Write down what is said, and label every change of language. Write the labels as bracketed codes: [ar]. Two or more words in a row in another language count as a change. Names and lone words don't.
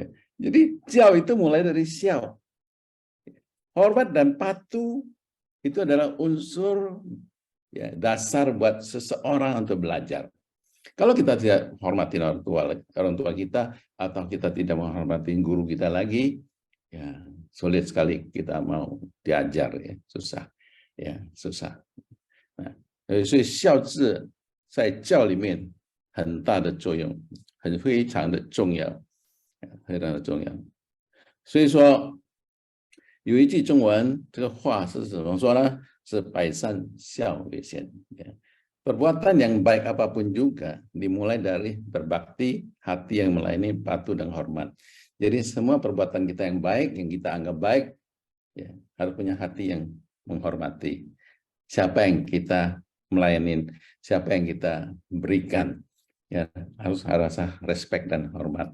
[id] Jadi jiao itu mulai dari xiao. Hormat dan patuh itu adalah unsur ya, dasar buat seseorang untuk belajar. Kalau kita tidak hormati orang tua kita, atau kita tidak menghormati guru kita lagi, ya sulit sekali kita mau diajar ya, susah. Ya, susah. Nah, [zh] 所以孝字在教里面很大的作用，非常的重要，非常的重要。所以说有一句中文，这个话是怎么说呢？是百善孝为先。 [id] Perbuatan yang baik apapun juga dimulai dari berbakti, hati yang melayani, patuh dan hormat. Jadi semua perbuatan kita yang baik, yang kita anggap baik, ya, harus punya hati yang menghormati. Siapa yang kita melayani, siapa yang kita berikan, ya harus rasa respect dan hormat.